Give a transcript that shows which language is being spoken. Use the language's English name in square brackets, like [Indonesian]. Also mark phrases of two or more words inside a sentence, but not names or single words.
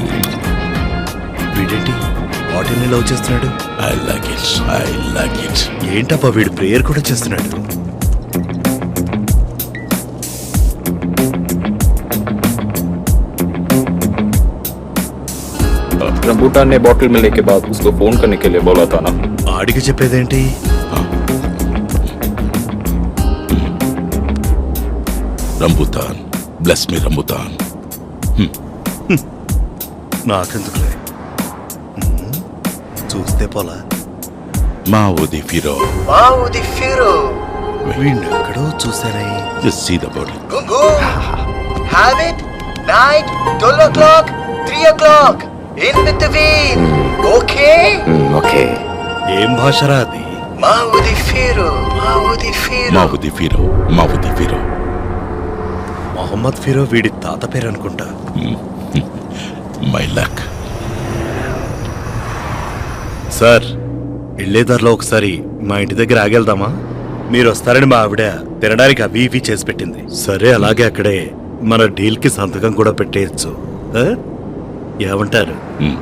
[Telugu] వీడేంటి బాటిల్ని లవ్ చేస్తున్నాడు? [English] I like it. I like it. [Telugu] ఏంటబ్బా వీడు ప్రేయర్ కూడా చేస్తున్నాడు. [Hindi] रंबूटान ने बॉटल मिलने के बाद उसको फोन करने के लिए बोला था ना. [Telugu] ఆడికి చెప్పేదేంటి? [English] Rambutan. Bless me, Rambutan. [Telugu] నాకెందుకులే, చూస్తే పోలా. Mao di Firo. వీడిని ఎక్కడో చూసానే. [English] Just see the bottle. Gungu, have it, night, 12 o'clock, 3 o'clock, in between, okay? Okay. [Telugu] ఏం భాషరా అది? Mao di Firo. Mao di Firo. Mao di Firo. మొహమ్మద్ ఫిరో వీడి తాత పేరు అనుకుంటా. [English] My luck. [Telugu] సార్, వెళ్ళేదారిలో ఒకసారి మా ఇంటి దగ్గర ఆగేద్దామా? మీరు వస్తారని మా ఆవిడ తినడానికి అవి ఇవి చేసి పెట్టింది. సరే అలాగే అక్కడే మన డీల్ కి సంతకం కూడా పెట్టేయచ్చు. ఏమంటారు ఓకే